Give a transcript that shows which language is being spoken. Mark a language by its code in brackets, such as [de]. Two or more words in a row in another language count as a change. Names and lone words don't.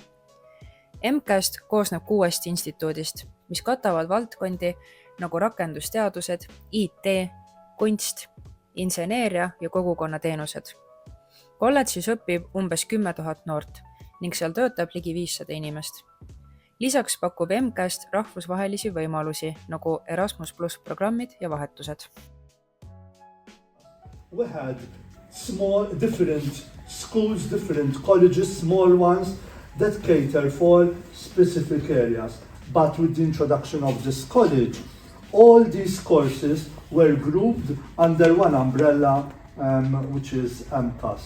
[et] MCAST koosneb 6 instituudist, mis katavad valdkondi nagu rakendusteadused, IT, kunst, inseneeria ja kogukonnateenused. Kolledžis õpib umbes 10 000 noort ning seal töötab ligi 500 inimest. Lisaks pakub MCAST rahvusvahelisi võimalusi nagu Erasmus+ programmid ja vahetused. [en] We had small different schools, different colleges, small ones that cater for specific areas. But with the introduction of this college, all these courses were grouped under one umbrella, which is MCAST.